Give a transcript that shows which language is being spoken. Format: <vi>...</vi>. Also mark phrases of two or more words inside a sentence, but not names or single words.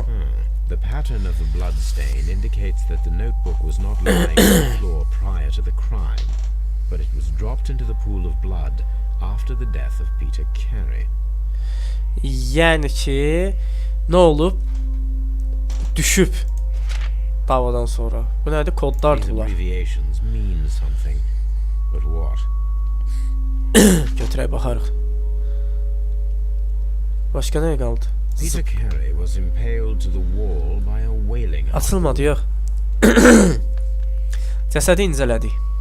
<en>The pattern of the blood stain indicates that the notebook was not lying on the floor prior to the crime, but it was dropped into the pool of blood after the death of Peter Carey.</en> <az>Yəni ki, nə olub? Düşüb davadan sonra. Bu nədir? Kodlardır</az> <en>These</en> <az>bunlar.</az> <en>abbreviations mean something, but what?</en> <az>Götürək baxarıq. Başqa nəyə qaldı?</az> <en>Peter Carey was impaled to the wall by a whaling.</en> <az>Açılmadı, yox. Cəsədi incələdik.</az>